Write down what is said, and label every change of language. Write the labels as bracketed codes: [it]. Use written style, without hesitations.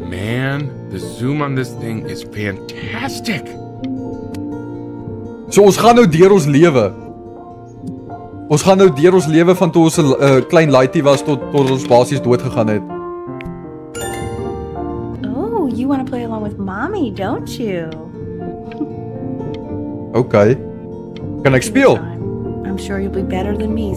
[en] Man, the zoom on this thing is fantastic. [af] So ons gaan nou deur ons lewe. Ons gaan nou deur ons lewe van toe ons 'n klein laaitie was tot ons basies dood gegaan het. [en] Oh, you want to play along with mommy, don't you? [af] Okay. Kan ek speel? [en] I'm sure you'll be better than me